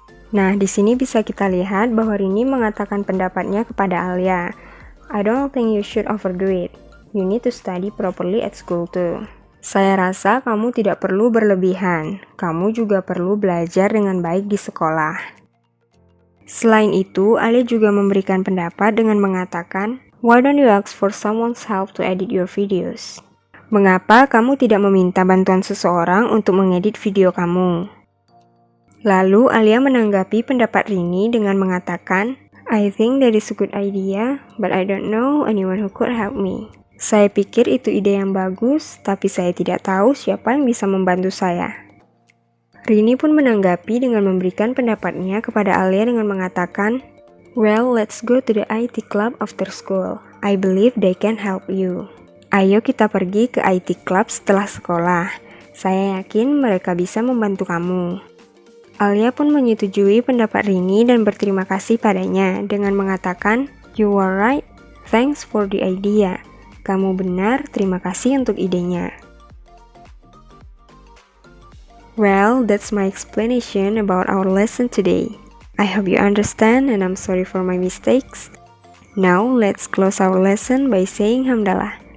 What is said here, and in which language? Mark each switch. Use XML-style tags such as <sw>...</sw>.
<id>Nah, di sini bisa kita lihat bahwa Rini mengatakan pendapatnya kepada Alia.</id> <en>I don't think you should overdo it. You need to study properly at school too.</en> <id>Saya rasa kamu tidak perlu berlebihan. Kamu juga perlu belajar dengan baik di sekolah. Selain itu, Alia juga memberikan pendapat dengan mengatakan,</id> <en>why don't you ask for someone's help to edit your videos?</en> <id>Mengapa kamu tidak meminta bantuan seseorang untuk mengedit video kamu? Lalu Alia menanggapi pendapat Rini dengan mengatakan,</id> <en>I think that is a good idea, but I don't know anyone who could help me.</en> <id>Saya pikir itu ide yang bagus, tapi saya tidak tahu siapa yang bisa membantu saya. Rini pun menanggapi dengan memberikan pendapatnya kepada Alia dengan mengatakan,</id> <en>well, let's go to the IT club after school. I believe they can help you.</en> <id>Ayo kita pergi ke IT club setelah sekolah. Saya yakin mereka bisa membantu kamu. Alia pun menyetujui pendapat Rini dan berterima kasih padanya dengan mengatakan,</id> <en>you are right, thanks for the idea.</en> <id>Kamu benar, terima kasih untuk idenya.</id> <en>Well, that's my explanation about our lesson today. I hope you understand and I'm sorry for my mistakes. Now, let's close our lesson by saying hamdalah.</en>